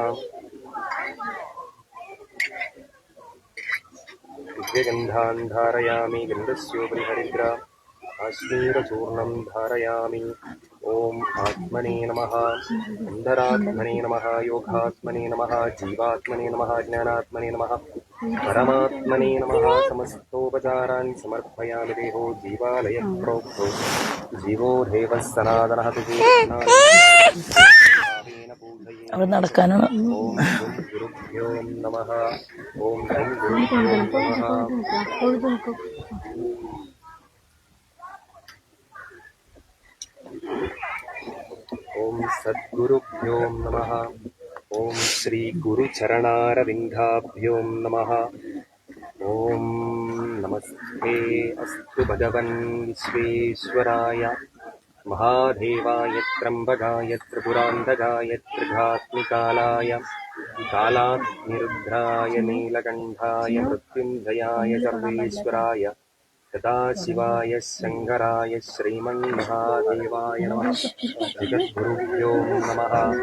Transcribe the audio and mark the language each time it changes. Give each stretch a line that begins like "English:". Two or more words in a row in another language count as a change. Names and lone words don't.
Sanskrit: दिव्यगन्धान् धारयामि गन्धस्योपरि हरिद्रा काश्मीरचूर्णं धारयामि ॐ आत्मने नमः अन्तरात्मने नमः योगात्मने नमः जीवात्मने नमः ज्ञानात्मने नमः परमात्मने नमः समस्तोपचारान् समर्पयामि देहो जीवालयप्रोक्तो जीवो देवः सनातनः
Malayalam: അവിടെ നടക്കാനാണ്.
Sanskrit: ഓം ഗുരുഭ്യോ നമഃ ഓം ഗുരുഭ്യോ നമഃ ഓം സദ്ഗുരുഭ്യോ നമഃ ഓം ശ്രീ ഗുരുചരണാരവിന്ദാഭ്യോ നമഃ ഓം നമസ്തേ അസ്തു ഭഗവൻ വിശ്വേശ്വരായ महादेवाय त्र्यम्बकाय त्रिपुरान्तकाय त्रिघात्मिकालाय कालाग्निरुद्राय नीलकण्ठाय मृत्युञ्जयाय सर्वेश्वराय सदाशिवाय शङ्कराय श्रीमन्महादेवाय नमः जगद्गुरुभ्यो नमः